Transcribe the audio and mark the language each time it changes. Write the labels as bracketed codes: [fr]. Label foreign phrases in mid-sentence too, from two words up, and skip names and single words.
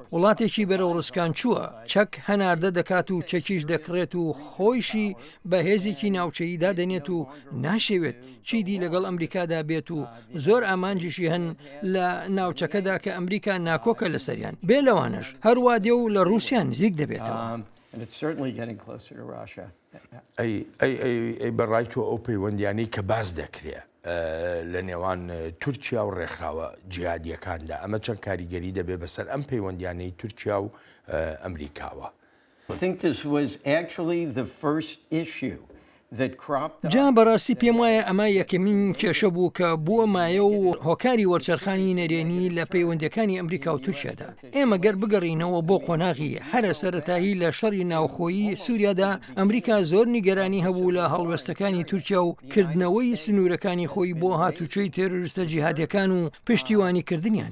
[ckb] وڵاتێکی بەرەو ڕسکان چووە چەک هەناردە دەکات و چەکیش دەکڕێت و خۆیشی بەهێزێکی ناوچەییدا دەنێت و ناشێوێت چیدی لەگەڵ ئەمریکادا بێت و زۆر ئامانجیشی هەن لە ناوچەکەدا کە ئەمریکا ناکۆکە لەسەریان بێ لەوانش هەروە دێ و لە رووسیان نزیک دەبێتەوە. ئەی بەڕای تۆ ئەو پەیوەندیانەی کە باز دەکرێت لە نێوان تورکیا و ڕێکخراوە جیهادیەکاندا ئەمە چەند کاریگەری دەبێت بەسەر ئەم پەیوەندیانەی تورکیا و ئەمریکاوە. [en] I think this was actually the first issue that cropped up. [ckb] جا بەڕاستی پێم وایە ئەمە یەکەمین کێشە بوو کە بووە مایە و هۆکاری وەرچەرخانی نەرێنی لە پەیوەندەکانی ئەمریکا و تورکیادا. ئێمە گەر بگەڕینەوە بۆ قۆناغی هەرە سەرەتایی لە شەڕی ناوخۆیی سووریادا ئەمریکا زۆر نیگەرانی هەبوو لە هەڵوێستەکانی تورکیا و کردنەوەی سنوورەکانی خۆی بۆ هاتوچۆی تێرۆریستە جیهادیەکان و پشتیوانیکردنیان.